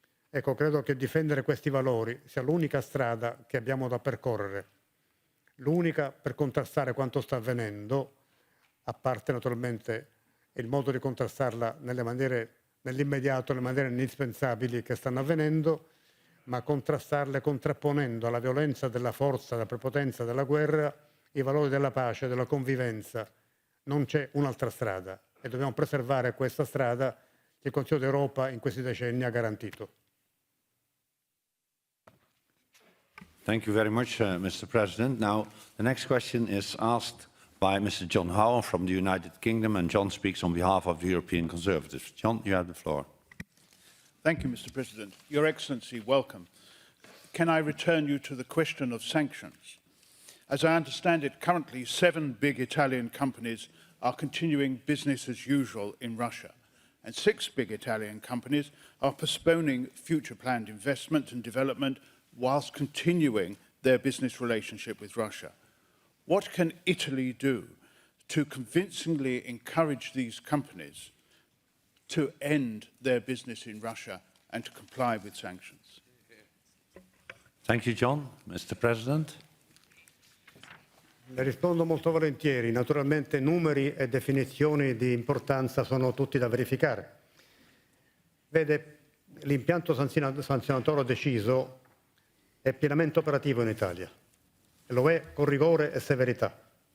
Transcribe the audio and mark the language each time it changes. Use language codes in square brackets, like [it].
[it] Ecco, credo che difendere questi valori sia l'unica strada che abbiamo da percorrere, l'unica per contrastare quanto sta avvenendo, a parte naturalmente il modo di contrastarla nell'immediato, nelle maniere indispensabili che stanno avvenendo, ma contrastarle contrapponendo alla violenza della forza, alla prepotenza della guerra, i valori della pace, della convivenza. Non c'è un'altra strada e dobbiamo preservare questa strada che il Consiglio d'Europa in questi decenni ha garantito. [en] Thank you very much, Mr. President. Now, the next question is asked by Mr. John Howell from the United Kingdom, and John speaks on behalf of the European Conservatives. John, you have the floor. Thank you, Mr. President. Your Excellency, welcome. Can I return you to the question of sanctions? As I understand it, currently 7 big Italian companies are continuing business as usual in Russia, and 6 big Italian companies are postponing future planned investment and development whilst continuing their business relationship with Russia. What can Italy do to convincingly encourage these companies to end their business in Russia and to comply with sanctions? Thank you, John. Mr. President. [it] Le rispondo molto volentieri. Naturalmente numeri e definizioni di importanza sono tutti da verificare. Vede, l'impianto sanzionatorio deciso è pienamente operativo in Italia e lo è con rigore e severità.